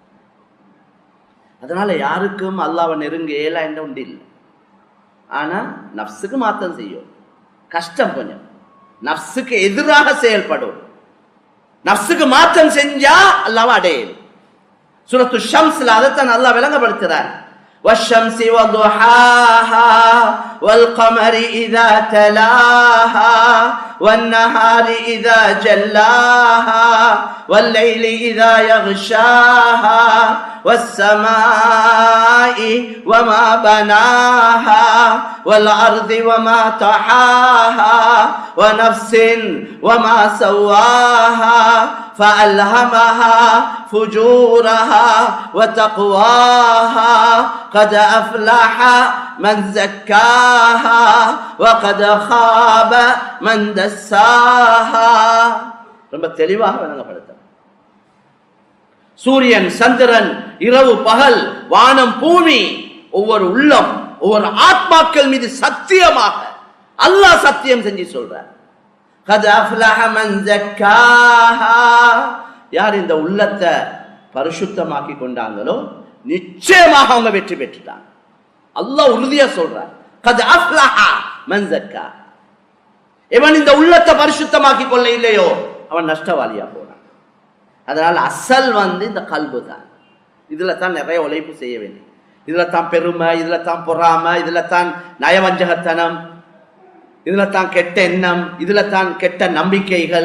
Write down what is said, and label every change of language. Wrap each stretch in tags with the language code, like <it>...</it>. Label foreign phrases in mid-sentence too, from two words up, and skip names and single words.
<ta>அதனால யாருக்கும் அல்லாஹ்வை நெருங்க இயலா என்ற ஒன்று இல்லை. ஆனா நஃப்ஸுக்கு மாற்றம் செய்யும், கஷ்டம் கொஞ்சம். நஃப்ஸுக்கு எதிராக செயல்படும், நஃப்ஸுக்கு மாற்றம் செஞ்சா அல்லாஹ்வை அடையும். சூரத்து ஷம்ஸ்ல அதைத்தான் அல்லாஹ் விளங்கப்படுத்துறார்.</ta> <ar>والشمس وضحاها والقمر إذا تلاها والنهار إذا جلاها والليل إذا يغشاها والسماء وما بناها والأرض وما طحاها ونفس وما سواها فألهمها فجورها وتقواها قد أفلح من زكاها وقد خاب من دساها.</ar> <ta>ரொம்ப தெளிவாக விளங்கப்படுத்த சூரியன் சந்திரன் இரவு பகல் வானம் பூமி ஒவ்வொரு உள்ளம் ஒவ்வொரு ஆத்மாக்கள் மீது சத்தியமாக அல்லாஹ் சத்தியம் செஞ்சு சொல்றார்.</ta> <ar>قد أفلح من زكاها.</ar> <ta>யார் இந்த உள்ளத்தை பரிசுத்தமாக்கி கொண்டாங்களோ நிச்சயமாக அவங்க வெற்றி பெற்றுட்டாங்க. அல்லாஹ் உறுதியா சொல்றார்.</ta> <ar>قد أفلح من زكاها.</ar> <ta>இவன் இந்த உள்ளத்தை பரிசுத்தமாக்கி கொள்ள இல்லையோ அவன் நஷ்டவாளியா போறான். அதனால அசல் இந்த கல்பு தான். இதுல தான் நிறைய உழைப்பு செய்ய வேண்டும். இதுல தான் பெருமை, இதுல தான் பொறாமை, இதுல தான் நயவஞ்சகத்தனம், இதுல தான் கெட்ட எண்ணம், இதுல தான் கெட்ட நம்பிக்கைகள்.</ta>